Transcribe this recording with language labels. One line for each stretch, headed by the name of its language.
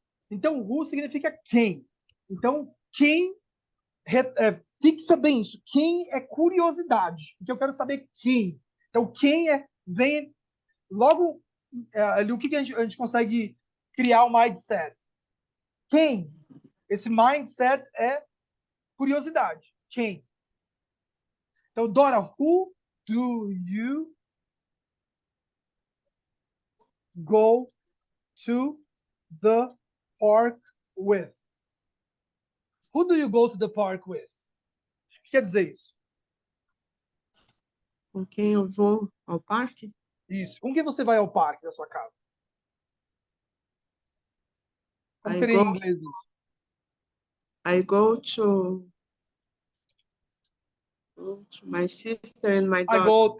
Portuguese: Então, who significa quem. Então, quem fixa bem isso. Quem é curiosidade. Porque eu quero saber quem. Então, quem vem logo ali, o que a gente consegue criar o mindset. Quem? Esse mindset é curiosidade. Quem?
English: Então, Dora, who do you go to the park with? Who do you go to the park with?
Portuguese: O que quer dizer isso? Com quem eu vou ao parque? Isso. Com quem você vai ao parque da sua casa? Como
English: I
Portuguese: seria em
English: go,
Portuguese: inglês isso?
English: I go to my sister and my dog.